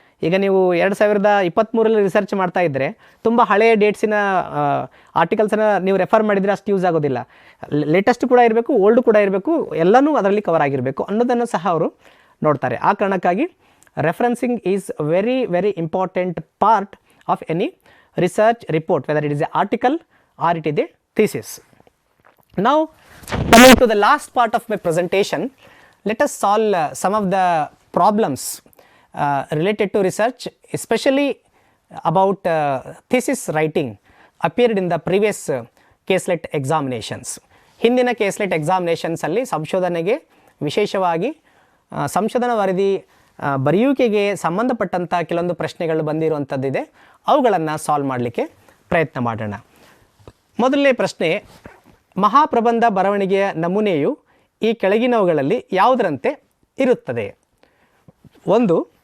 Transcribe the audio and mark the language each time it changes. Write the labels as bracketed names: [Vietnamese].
[Kannada] ಈಗ ನೀವು 2023ರಲ್ಲಿ ರಿಸರ್ಚ್ ಮಾಡ್ತಾ ಇದ್ದರೆ ತುಂಬ ಹಳೆಯ ಡೇಟ್ಸಿನ ಆರ್ಟಿಕಲ್ಸನ್ನು ನೀವು ರೆಫರ್ ಮಾಡಿದರೆ ಅಷ್ಟು ಯೂಸ್ ಆಗೋದಿಲ್ಲ. ಲೇಟೆಸ್ಟ್ ಕೂಡ ಇರಬೇಕು, ಓಲ್ಡ್ ಕೂಡ ಇರಬೇಕು, ಎಲ್ಲನೂ ಅದರಲ್ಲಿ ಕವರ್ ಆಗಿರಬೇಕು ಅನ್ನೋದನ್ನು ಸಹ ಅವರು ನೋಡ್ತಾರೆ. ಆ ಕಾರಣಕ್ಕಾಗಿ [English] Referencing is very very important part of any research report, whether it is a article or it is a thesis. Now coming to the last part of my presentation, let us solve some of the problems related to research, especially about thesis writing appeared in the previous KSET examinations. [Kannada] ಹಿಂದಿನ KSET examinations ಅಲ್ಲಿ ಸಂಶೋಧನೆಗೆ ವಿಶೇಷವಾಗಿ ಸಂಶೋಧನಾ ವರದಿ ಬರೆಯುವಿಕೆಗೆ ಸಂಬಂಧಪಟ್ಟಂಥ ಕೆಲವೊಂದು ಪ್ರಶ್ನೆಗಳು ಬಂದಿರುವಂಥದ್ದಿದೆ. ಅವುಗಳನ್ನು ಸಾಲ್ವ್ ಮಾಡಲಿಕ್ಕೆ ಪ್ರಯತ್ನ ಮಾಡೋಣ. ಮೊದಲನೇ ಪ್ರಶ್ನೆ, ಮಹಾಪ್ರಬಂಧ ಬರವಣಿಗೆಯ ನಮೂನೆಯು ಈ ಕೆಳಗಿನವುಗಳಲ್ಲಿ ಯಾವುದರಂತೆ ಇರುತ್ತದೆ? 1.